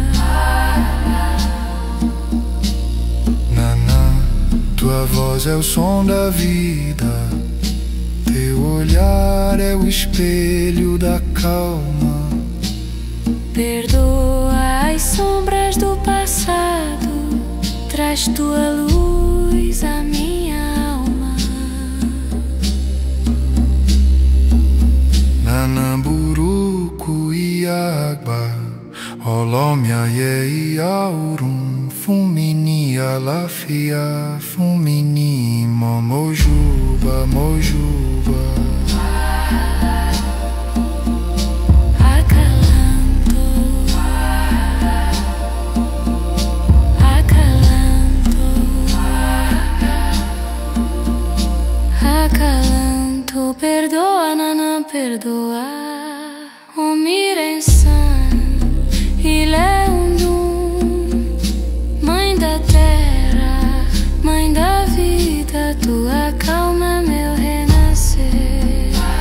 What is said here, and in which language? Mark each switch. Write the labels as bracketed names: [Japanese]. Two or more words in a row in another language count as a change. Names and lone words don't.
[Portuguese] Nanã, tua voz é o som da vida. Teu olhar é o espelho da calma. Perdoa as sombras do passado, traz tua luz à minha alma. [Yoruba] Nanã Buruku Iagba, Olomia Ye Aurum, Fumini Alafia, Fumini Mojuba, Mojuba. [Portuguese] Acalanto, perdoa, nanã, perdoa. O Mirensan, Ileundum, mãe da terra, mãe da vida, tua calma é meu renascer.